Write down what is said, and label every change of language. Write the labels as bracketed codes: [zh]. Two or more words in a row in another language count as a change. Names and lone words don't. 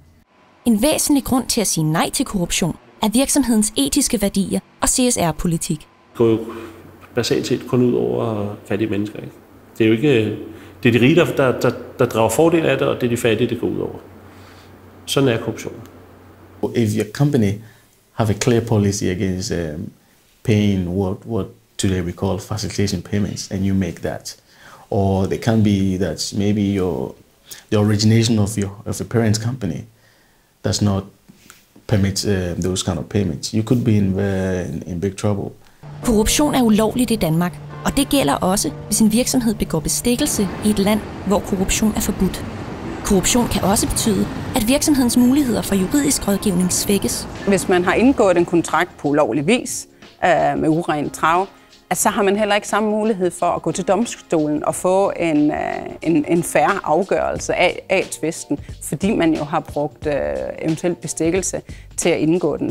[da] En væsentlig grund til at sige nej til korruption er virksomhedens etiske værdier og CSR-politik. Det går jo basalt set kun ud over fattige mennesker. Ikke? Det er jo ikke det er de rige, der drager fordel af det, og det er de fattige, det går ud over. Sådan er korruption. [en] If your company have a clear policy against paying what today we call facilitation payments, and you make that, or it can be that maybe the origination of your parent's company does not permit those kind of payments, you could be in big trouble. [da] Korruption er ulovligt i Danmark, og det gælder også, hvis en virksomhed begår bestikkelse i et land, hvor korruption er forbudt. Korruption kan også betyde, at virksomhedens muligheder for juridisk rådgivning svækkes. Hvis man har indgået en kontrakt på ulovlig vis med urent trav, så har man heller ikke samme mulighed for at gå til domstolen og få en fair afgørelse af tvisten, fordi man jo har brugt eventuelt bestikkelse til at indgå den.